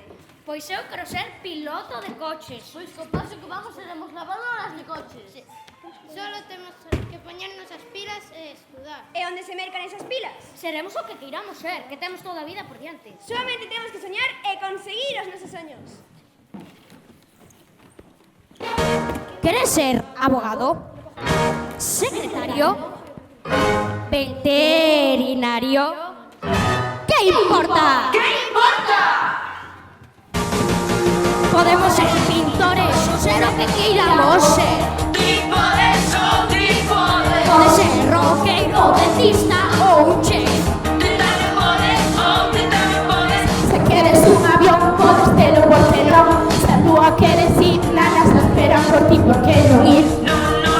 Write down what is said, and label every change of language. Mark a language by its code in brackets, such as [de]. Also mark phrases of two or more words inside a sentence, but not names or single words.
[gl] Pois eu quero ser piloto de coches. Pois co paso que vamos seremos lavadoras de coches. Sí. Solo temos que poñernos as pilas e estudar. E onde se mercan esas pilas? Seremos o que queiramos ser, que temos toda a vida por diante. Solamente temos que soñar e conseguir os nosos soños. [es] ¿Quieres ser abogado? ¿Secretario? ¿Veterinario? ¿Qué importa? ¿Qué importa? Podemos ser pintores o ser lo que queramos ser. Puede ser rockero, dentista o un chef. Si quieres un avión, puedes tenerlo, ¿por qué no? Si tú quieres ir, nanas esperan por ti, ¿por qué no ir?